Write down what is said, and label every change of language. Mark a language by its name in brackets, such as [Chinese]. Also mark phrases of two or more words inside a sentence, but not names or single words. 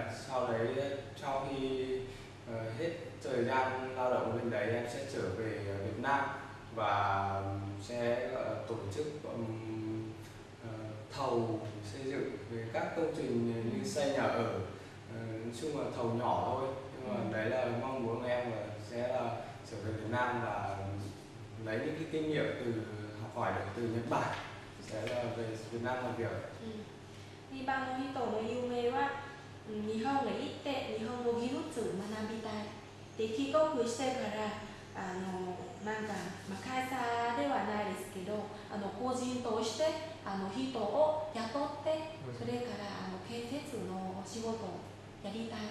[Vietnamese] Sau đấy sau khi hết thời gian lao động bên đấy em sẽ trở về Việt Nam và sẽ tổ chức thầu xây dựng về các công trình như xây nhà ở, nói chung là thầu nhỏ thôi, nhưng mà đấy là mong muốn của em là sẽ là trở về Việt Nam và lấy những cái kinh nghiệm từ học hỏi được từ Nhật Bản sẽ là về Việt Nam làm việc. [Japanese] 2 番の人の夢は日本へ行って日本の技術を学びたい。で帰国してからなんか、会社ではないですけど個人として人を雇ってそれから建設の仕事をやりたい。